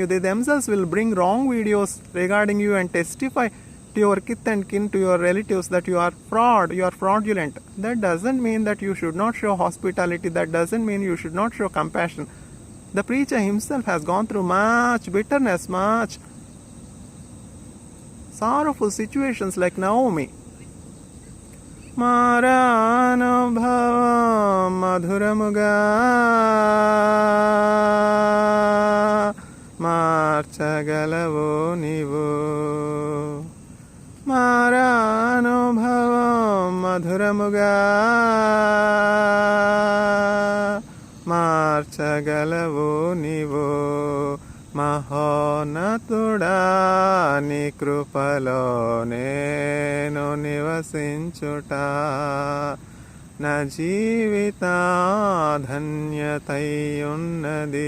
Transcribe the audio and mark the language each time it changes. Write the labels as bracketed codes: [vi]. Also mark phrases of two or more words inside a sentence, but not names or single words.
[en] They themselves will bring wrong videos regarding you and testify to your kith and kin, to your relatives, that you are fraud, you are fraudulent. That doesn't mean that you should not show hospitality. That doesn't mean you should not show compassion. The preacher himself has gone through much bitterness, much sorrowful situations like Naomi. [te] మరణానుభవ మధురముగా మార్చగలవు నీవు. మరణానుభవ మధురముగా మార్చగలవు నీవు. మహోన్నతుడా నీ కృపలో నేను నివసించుట నా జీవిత ధన్యతయున్నది.